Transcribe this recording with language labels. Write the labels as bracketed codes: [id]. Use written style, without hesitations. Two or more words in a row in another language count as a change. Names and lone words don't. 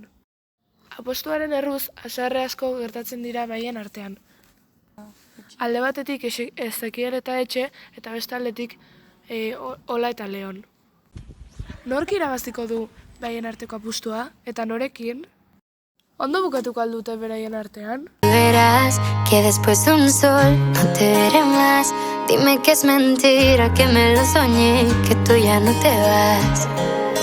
[eu] Apostuaren erruz, haserre asko gertatzen dira baien artean. Alde batetik Ezekiel eta Etxe, eta beste aldetik Ola eta Leon. Nork irabaziko du baien arteko apustua, eta norekin? Ondo bukatuko aldute beraien artean? [es] Verás que después de un sol no te veré más. Dime que es mentira, que me lo soñé, que tú ya no te vas.